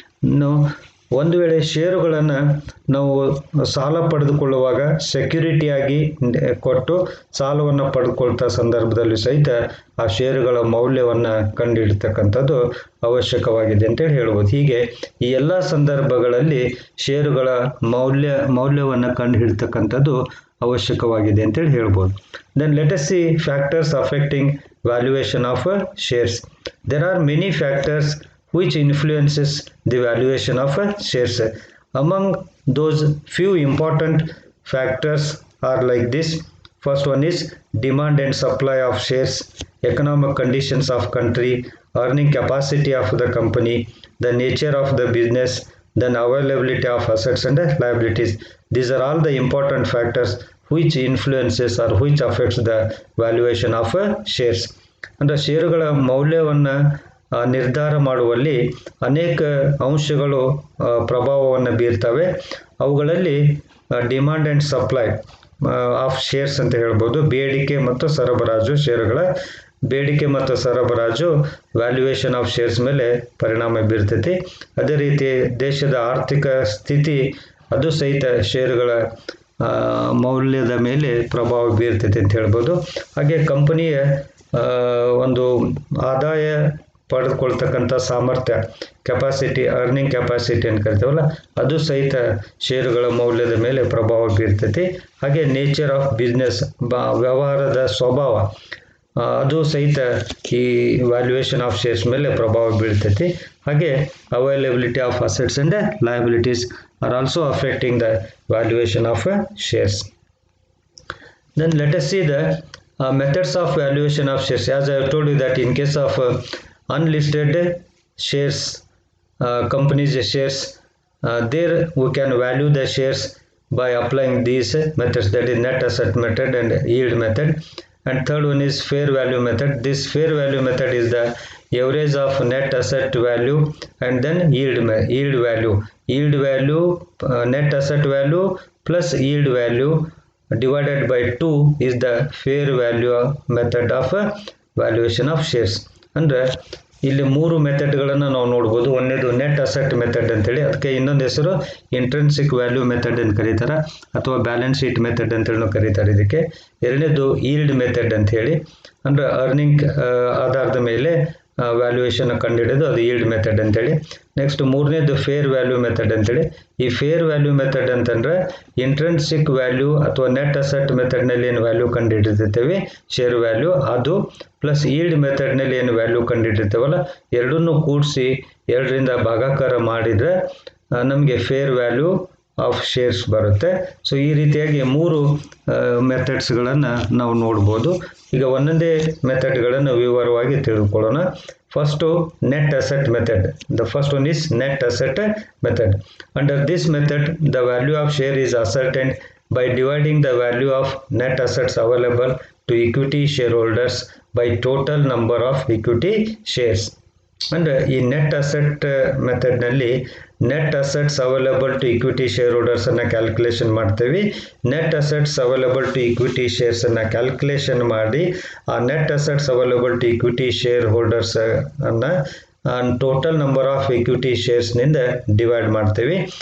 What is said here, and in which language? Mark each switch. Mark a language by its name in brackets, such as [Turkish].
[Kannada] ಇನ್ನು ಒಂದು ವೇಳೆ ಷೇರುಗಳನ್ನು ನಾವು ಸಾಲ ಪಡೆದುಕೊಳ್ಳುವಾಗ ಸೆಕ್ಯೂರಿಟಿಯಾಗಿ ಕೊಟ್ಟು ಸಾಲವನ್ನು ಪಡೆದುಕೊಳ್ತಾ ಸಂದರ್ಭದಲ್ಲಿ ಸಹಿತ ಆ ಷೇರುಗಳ ಮೌಲ್ಯವನ್ನು ಕಂಡುಹಿಡ್ತಕ್ಕಂಥದ್ದು ಅವಶ್ಯಕವಾಗಿದೆ ಅಂತೇಳಿ ಹೇಳ್ಬೋದು. ಹೀಗೆ ಈ ಎಲ್ಲ ಸಂದರ್ಭಗಳಲ್ಲಿ ಷೇರುಗಳ ಮೌಲ್ಯವನ್ನು ಕಂಡುಹಿಡ್ತಕ್ಕಂಥದ್ದು ಅವಶ್ಯಕವಾಗಿದೆ ಅಂತೇಳಿ ಹೇಳ್ಬೋದು. [English] Then let us see factors affecting valuation of shares. There are many factors which influences the valuation of shares. Among those few important factors are like this. First one is demand and supply of shares, economic conditions of country, earning capacity of the company, the nature of the business, then availability of assets and liabilities. These are all the important factors which influences or which affects the valuation of shares. [Kannada] ಅಂದರೆ ಷೇರುಗಳ ಮೌಲ್ಯವನ್ನು ನಿರ್ಧಾರ ಮಾಡುವಲ್ಲಿ ಅನೇಕ ಅಂಶಗಳು ಪ್ರಭಾವವನ್ನು ಬೀರ್ತವೆ. ಅವುಗಳಲ್ಲಿ demand and supply of shares ಅಂತ ಹೇಳ್ಬೋದು. ಬೇಡಿಕೆ ಮತ್ತು ಸರಬರಾಜು, ಷೇರುಗಳ ಬೇಡಿಕೆ ಮತ್ತು ಸರಬರಾಜು ವ್ಯಾಲ್ಯೂಯೇಷನ್ ಆಫ್ ಶೇರ್ಸ್ ಮೇಲೆ ಪರಿಣಾಮ ಬೀರ್ತೈತಿ. ಅದೇ ರೀತಿ ದೇಶದ ಆರ್ಥಿಕ ಸ್ಥಿತಿ ಅದು ಸಹಿತ ಷೇರುಗಳ ಮೌಲ್ಯದ ಮೇಲೆ ಪ್ರಭಾವ ಬೀರ್ತೈತೆ ಅಂತ ಹೇಳ್ಬೋದು. ಹಾಗೆ ಕಂಪನಿಯ ಒಂದು ಆದಾಯ ಪಡೆದುಕೊಳ್ತಕ್ಕಂಥ ಸಾಮರ್ಥ್ಯ, ಕೆಪಾಸಿಟಿ, ಅರ್ನಿಂಗ್ ಕೆಪಾಸಿಟಿ ಅಂತ ಕರಿತೀವಲ್ಲ, ಅದು ಸಹಿತ ಷೇರುಗಳ ಮೌಲ್ಯದ ಮೇಲೆ ಪ್ರಭಾವ ಬೀರ್ತೈತಿ. ಹಾಗೆ ನೇಚರ್ ಆಫ್ ಬಿಸ್ನೆಸ್, ವ್ಯವಹಾರದ ಸ್ವಭಾವ, ಅದು ಸಹಿತ ಈ ವ್ಯಾಲ್ಯೂಯೇಷನ್ ಆಫ್ ಶೇರ್ಸ್ ಮೇಲೆ ಪ್ರಭಾವ ಬೀಳ್ತೈತಿ. [English] ಹಾಗೆ availability of assets and liabilities are also affecting the valuation of shares. Then let us see the methods of valuation of shares. As I have told you that in case of unlisted shares, companies shares, there we can value the shares by applying these methods, that is net asset method and yield method. And third one is fair value method. This fair value method is the average of net asset value and then yield value. Yield value, net asset value plus yield value divided by 2 is the fair value method of valuation of shares. [Kannada] ಅಂದ್ರೆ ಇಲ್ಲಿ 3 ಮೆಥಡ್ಗಳನ್ನು ನಾವು ನೋಡ್ಬೋದು. ಒಂದೇದು net asset method ಅಂತೇಳಿ, ಅದಕ್ಕೆ ಇನ್ನೊಂದು ಹೆಸರು intrinsic value method ಅಂತ ಕರೀತಾರೆ, ಅಥವಾ ಬ್ಯಾಲೆನ್ಸ್ ಶೀಟ್ ಮೆಥಡ್ ಅಂತೇಳಿ ಕರೀತಾರೆ ಇದಕ್ಕೆ. ಎರಡನೇದು ಈಲ್ಡ್ ಮೆಥಡ್ ಅಂತ ಹೇಳಿ, ಅಂದ್ರೆ ಅರ್ನಿಂಗ್ ಆಧಾರದ ಮೇಲೆ ವ್ಯಾಲ್ಯೂಯೇಷನ್ ಕಂಡುಹಿಡಿದು ಅದು ಈಲ್ಡ್ ಮೆಥಡ್ ಅಂತೇಳಿ. ನೆಕ್ಸ್ಟ್ ಮೂರನೇದು ಫೇರ್ ವ್ಯಾಲ್ಯೂ ಮೆಥಡ್ ಅಂತೇಳಿ. ಈ ಫೇರ್ ವ್ಯಾಲ್ಯೂ ಮೆಥಡ್ ಅಂತಂದ್ರೆ ಇಂಟ್ರೆನ್ಸಿಕ್ ವ್ಯಾಲ್ಯೂ ಅಥವಾ ನೆಟ್ ಅಸೆಟ್ ಮೆಥಡ್ನಲ್ಲಿ ಏನು ವ್ಯಾಲ್ಯೂ ಕಂಡುಹಿಡಿದಿರ್ತೇವೆ ಶೇರ್ ವ್ಯಾಲ್ಯೂ, ಅದು ಪ್ಲಸ್ ಈಲ್ಡ್ ಮೆಥಡ್ನಲ್ಲಿ ಏನು ವ್ಯಾಲ್ಯೂ ಕಂಡುಹಿಡಿರ್ತೇವಲ್ಲ, ಎರಡನ್ನೂ ಕೂಡಿಸಿ 2ರಿಂದ ಭಾಗಾಕಾರ ಮಾಡಿದರೆ ನಮಗೆ ಫೇರ್ ವ್ಯಾಲ್ಯೂ ಆಫ್ ಶೇರ್ಸ್ ಬರುತ್ತೆ. ಸೊ ಈ ರೀತಿಯಾಗಿ 3 ಮೆಥಡ್ಸ್ಗಳನ್ನು ನಾವು ನೋಡ್ಬೋದು. ಈಗ ಒಂದೊಂದೇ ಮೆಥಡ್ಗಳನ್ನು ವಿವರವಾಗಿ ತಿಳ್ಕೊಳ್ಳೋಣ. [English] First net asset method. The first one is net asset method. Under this method the value of share is ascertained by dividing the value of net assets available to equity shareholders by total number of equity shares. [Kannada] ಅಂದರೆ ಈ net asset ಮೆಥಡ್ನಲ್ಲಿ net assets available to equity share ಹೋಲ್ಡರ್ಸನ್ನು calculation ಮಾಡ್ತೀವಿ. Net assets available to equity ಶೇರ್ಸನ್ನು calculation ಮಾಡಿ ಆ net assets available to equity share ಹೋಲ್ಡರ್ಸನ್ನು total number of equity ಶೇರ್ಸ್ನಿಂದ divide ಮಾಡ್ತೀವಿ.